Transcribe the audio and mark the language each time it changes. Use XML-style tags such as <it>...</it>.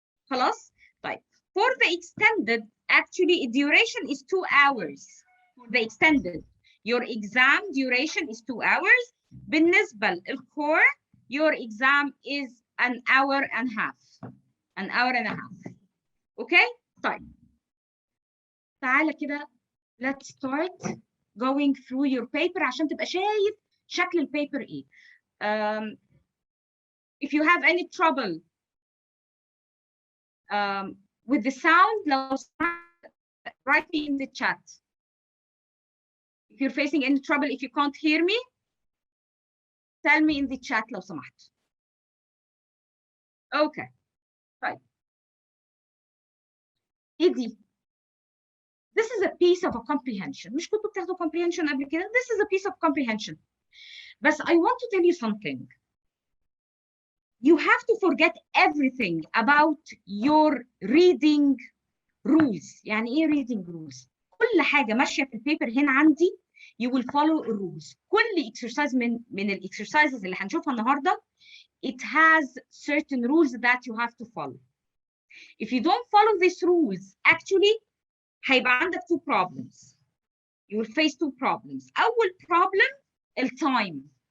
<ar>خلاص؟ طيب</ar> <en>for the extended actually duration is 2 hours. For the extended your exam duration is 2 hours.</en> <ar>بالنسبة</ar> <en>للcore your exam is an hour and a half. An hour and a half. Okay?</en> <ar>طيب تعالى كده</ar> <en>let's start going through your paper</en> <ar>عشان تبقى شايف شكل البيبر ايه.</ar> <en>If you have any trouble with the sound, write me in the chat. If you're facing any trouble, if you can't hear me, tell me in the chat</en> <ar>لو سمحت. اوكي طيب ايه دي؟</ar> <en>This is a piece of a comprehension.</en> <ar>مش كنتوا بتاخدوا</ar> <en>comprehension</en> <ar>قبل كده؟</ar> <en>This is a piece of comprehension.</en> <ar>بس</ar> <en>I want to tell you something. You have to forget everything about your reading rules.</en> <ar>يعني ايه</ar> <en>reading rules؟</en> <ar>كل حاجة ماشية في البيبر هنا عندي</ar> <en>you will follow rules.</en> <ar>كل</ar> <en>exercise</en> <ar>من الاكسرسايزز اللي هنشوفها النهارده</ar> <en>it has certain rules that you have to follow. If you don't follow these rules, actually</en> <ar>هيبقى عندك</ar> <en>two problems. You will face two problems.</en> <ar>أول</ar> <en>problem الtime.</en>